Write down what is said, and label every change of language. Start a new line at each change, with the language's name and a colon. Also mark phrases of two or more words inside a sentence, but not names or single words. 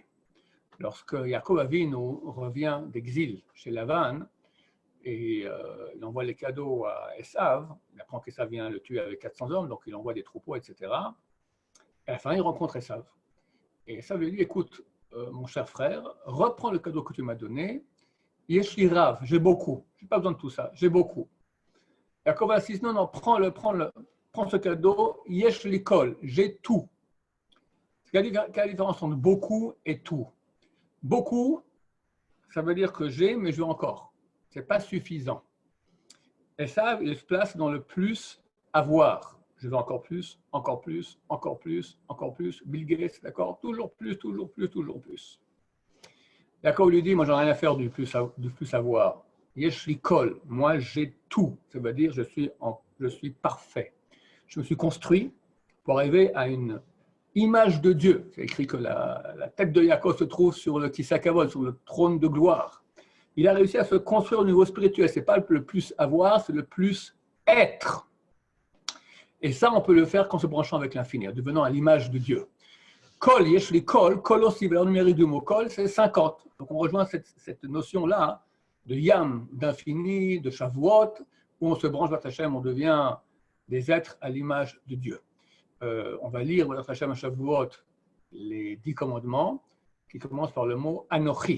French: Lorsque Yaakov Avinu revient d'exil chez Lavan, et il envoie les cadeaux à Esav, il apprend qu'Esav vient le tuer avec 400 hommes, donc il envoie des troupeaux, etc. Et à la fin, il rencontre Esav. Et Esav lui dit, écoute, mon cher frère, reprends le cadeau que tu m'as donné.
Hebrew: יש לי רב,
French: j'ai beaucoup. Je n'ai pas besoin de tout ça, j'ai beaucoup. Yaakov insiste, non, prends ce cadeau,
Hebrew: יש לי כל,
French: j'ai tout. Quelle est la différence entre beaucoup et tout? Beaucoup, ça veut dire que j'ai, mais je veux encore. Ce n'est pas suffisant. Et ça, il se place dans le plus avoir. Je veux encore plus, encore plus, encore plus, encore plus. Bill Gates, d'accord? Toujours plus, toujours plus, toujours plus. D'accord, il lui dit, moi, j'en ai rien à faire du plus avoir.
Hebrew: יש לי כל,
French: moi, j'ai tout. Ça veut dire, je suis parfait. Je me suis construit pour arriver à une image de Dieu. C'est écrit que la tête de Yaakov se trouve sur le Kisakavod, sur le trône de gloire. Il a réussi à se construire au niveau spirituel. Ce n'est pas le plus avoir, c'est le plus être. Et ça, on peut le faire qu'en se branchant avec l'infini, en devenant à l'image de Dieu. Kol,
Hebrew: יש לי כל,
French: kol aussi, valeur numérique du mot kol, c'est 50. Donc on rejoint cette notion-là de yam, d'infini, de shavuot, où on se branche vers Hachem, on devient des êtres à l'image de Dieu. On va lire vers Hachem à Shavuot les 10 commandements qui commencent par le mot Anochi.